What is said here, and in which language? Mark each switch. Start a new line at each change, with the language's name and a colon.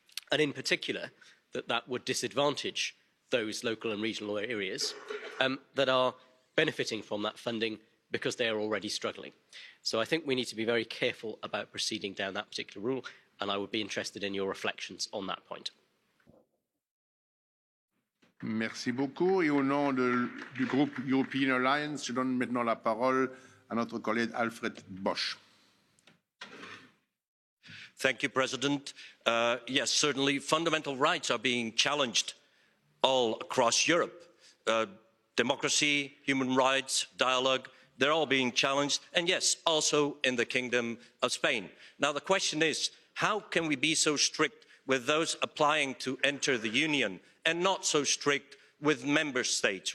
English: And in particular, that would disadvantage those local and regional areas that are benefiting from that funding because they are already struggling. So I think we need to be very careful about proceeding down that particular rule, and I would be interested in your reflections on that point.
French: Merci beaucoup. Et au nom du groupe European Alliance, je donne maintenant la parole à notre collègue Alfred Bosch.
English: Thank you, President. Yes, certainly fundamental rights are being challenged all across Europe. Democracy, human rights, dialogue, they're all being challenged. And yes, also in the Kingdom of Spain. Now, the question is, how can we be so strict with those applying to enter the Union and not so strict with member states?